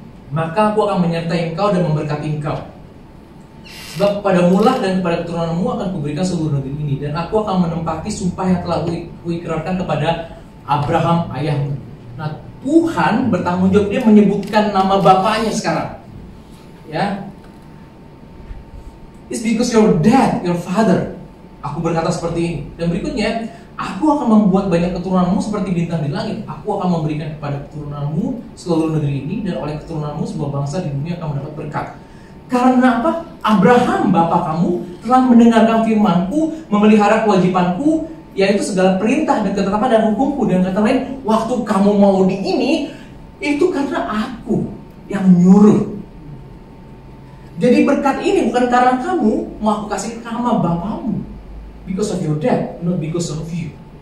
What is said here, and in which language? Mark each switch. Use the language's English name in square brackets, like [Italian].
[Indonesian] Maka aku akan menyertai engkau dan memberkati engkau. Sebab kepadamu lah dan kepada keturunanmu akan kuberikan seluruh negeri ini, dan aku akan menempati sumpah yang telah kuikrarkan kepada Abraham ayahmu. Nah, Tuhan bertanggung jawab, dia menyebutkan nama bapaknya sekarang. Ya. [English] It's because your dad, your father. [Indonesian] Aku berkata seperti ini. Dan berikutnya, aku akan membuat banyak keturunanmu seperti bintang di langit. Aku akan memberikan kepada keturunanmu seluruh negeri ini, dan oleh keturunanmu sebuah bangsa di dunia akan mendapat berkat. Karena apa? Abraham bapak kamu telah mendengarkan firmanku, memelihara kewajibanku, yaitu segala perintah dan ketetapan dan hukumku. Dan kata lain, waktu kamu mau di ini, itu karena aku yang nyuruh. Jadi berkat ini bukan karena kamu, mau aku kasih sama bapakmu. [English] Because of your dad, not because of you.